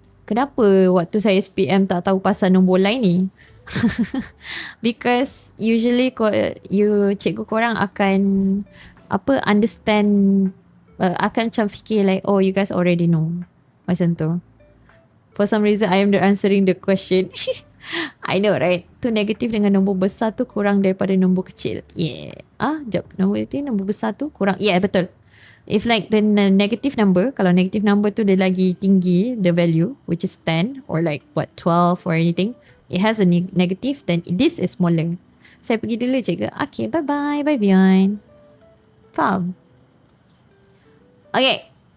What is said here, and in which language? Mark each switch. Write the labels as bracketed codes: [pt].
[ms] Kenapa waktu saya SPM tak tahu pasal nombor lain ni? [en] Because usually [ms] cikgu korang akan [en] understand, [ms] akan macam fikir [en] like, oh, you guys already know. [ms] Macam tu. [en] For some reason I am answering the question. I know, right? [ms] Tu negatif dengan nombor besar tu kurang daripada nombor kecil. Yeah. Sekejap. Nombor besar tu kurang. Yeah, betul. [en] If like the negative number, [ms] kalau negative number tu dia lagi tinggi, [en] the value, which is 10 or like what, 12 or anything, it has a negative, then this is smaller. [ms] Saya pergi dulu cikgu. [en] Okay, bye-bye. [ms] Bye beyond. Faham? Okay.